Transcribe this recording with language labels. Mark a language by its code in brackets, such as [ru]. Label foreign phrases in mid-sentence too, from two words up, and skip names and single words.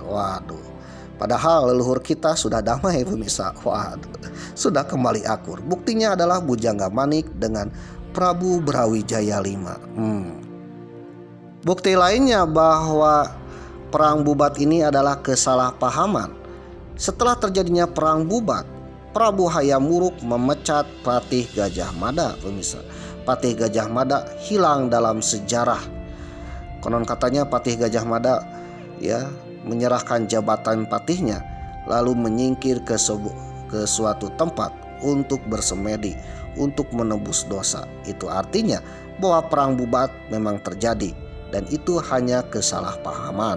[id] Waduh, padahal leluhur kita sudah damai, pemirsa. Waduh, sudah kembali akur. Buktinya adalah Bujangga Manik dengan Prabu Brawijaya V. Bukti lainnya bahwa Perang Bubat ini adalah kesalahpahaman. Setelah terjadinya Perang Bubat, Prabu Hayam Wuruk memecat Patih Gajah Mada, pemirsa. Patih Gajah Mada hilang dalam sejarah. Konon katanya Patih Gajah Mada ya menyerahkan jabatan patihnya lalu menyingkir ke suatu tempat untuk bersemedi, untuk menebus dosa. Itu artinya bahwa Perang Bubat memang terjadi dan itu hanya kesalahpahaman.